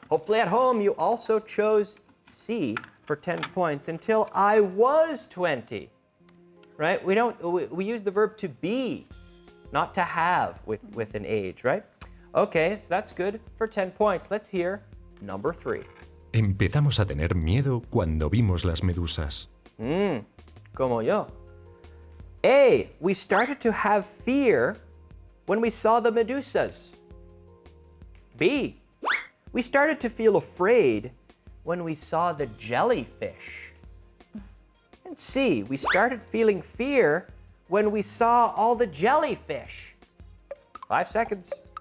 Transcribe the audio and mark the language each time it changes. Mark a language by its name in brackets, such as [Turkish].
[English] Hopefully at home you also chose C for 10 points until I was 20. Right? We use the verb to be, not to have with an age, right? Okay, so that's good for 10 points. Let's hear number 3. [Spanish] Empezamos a tener miedo cuando vimos las medusas. Como yo. [English] A, we started to have fear when we saw the medusas. B, we started to feel afraid when we saw the jellyfish. And C, we started feeling fear when we saw all the jellyfish. 5 seconds.